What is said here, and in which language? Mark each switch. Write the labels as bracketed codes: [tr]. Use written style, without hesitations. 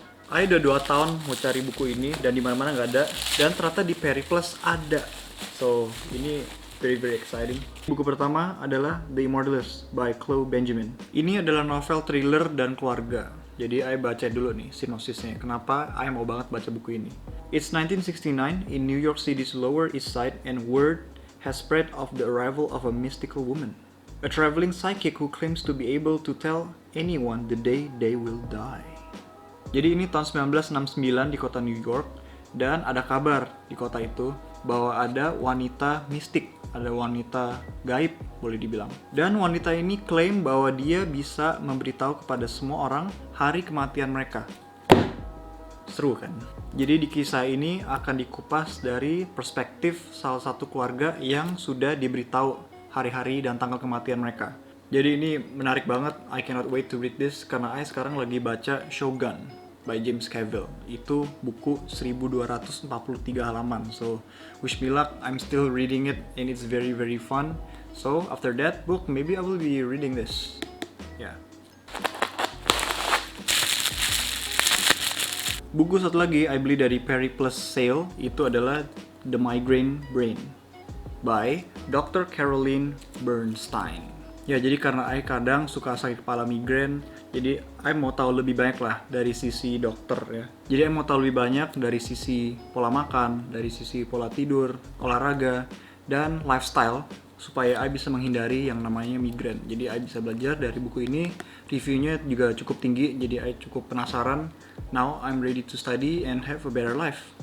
[id] I udah 2 tahun mau cari buku ini dan di mana-mana nggak ada, dan ternyata di Periplus ada. So ini [en] very exciting. [id] Buku pertama adalah The Immortalist by Chloe Benjamin. Ini adalah novel thriller dan keluarga. Jadi I baca dulu nih sinopsisnya. Kenapa I mau banget baca buku ini? [en] It's 1969 in New York City's Lower East Side, and word has spread of the arrival of a mystical woman, a traveling psychic who claims to be able to tell anyone the day they will die. [id] Jadi ini tahun 1969 di kota New York, dan ada kabar di kota itu bahwa ada wanita mistik, ada wanita gaib boleh dibilang. Dan wanita ini klaim bahwa dia bisa memberitahu kepada semua orang hari kematian mereka. Seru kan? Jadi di kisah ini akan dikupas dari perspektif salah satu keluarga yang sudah diberitahu hari-hari dan tanggal kematian mereka. Jadi ini menarik banget, [en] I cannot wait to read this [id] karena I sekarang lagi baca Shogun by James Cavill. Itu buku 1243 halaman. [en] So, wish me luck, I'm still reading it and it's very very fun. So, after that book, maybe I will be reading this. Yeah. [id] Buku satu lagi I beli dari Perry Plus Sale, itu adalah The Migraine Brain by Dr. Caroline Bernstein. Ya, jadi karena I kadang suka sakit kepala migrain, jadi I mau tahu lebih banyak lah dari sisi dokter ya. Jadi I mau tahu lebih banyak dari sisi pola makan, dari sisi pola tidur, olahraga, dan lifestyle supaya I bisa menghindari yang namanya migrain. Jadi I bisa belajar dari buku ini, reviewnya juga cukup tinggi, jadi I cukup penasaran. [en] Now I'm ready to study and have a better life.